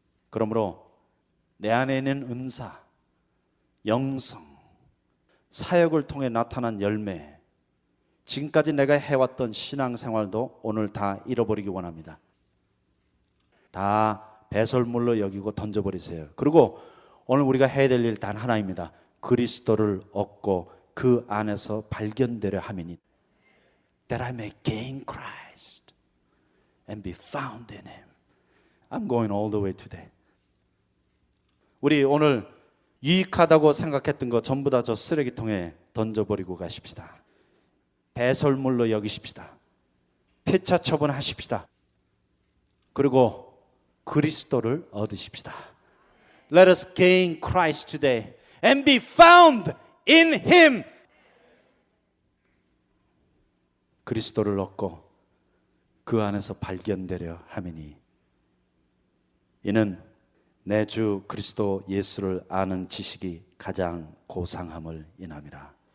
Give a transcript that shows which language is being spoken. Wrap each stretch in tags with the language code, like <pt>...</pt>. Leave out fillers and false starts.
<ko>그러므로 내 안에 있는 은사, 영성, 사역을 통해 나타난 열매, 지금까지 내가 해왔던 신앙생활도 오늘 다 잃어버리기 원합니다. 다 배설물로 여기고 던져버리세요. 그리고 오늘 우리가 해야 될 일 단 하나입니다. 그리스도를 얻고 그 안에서 발견되려 함이니,</ko> <en>that I may gain Christ and be found in Him. I'm going all the way today.</en> <ko>우리 오늘 유익하다고 생각했던 거 전부 다 저 쓰레기통에 던져버리고 가십시다. 배설물로 여기십시다. 폐차 처분하십시다. 그리고 그리스도를 얻으십시다.</ko> <en>Let us gain Christ today and be found in Him.</en> <ko>그리스도를 얻고 그 안에서 발견되려 함이니, 이는 내 주 그리스도 예수를 아는 지식이 가장 고상함을 인함이라.</ko>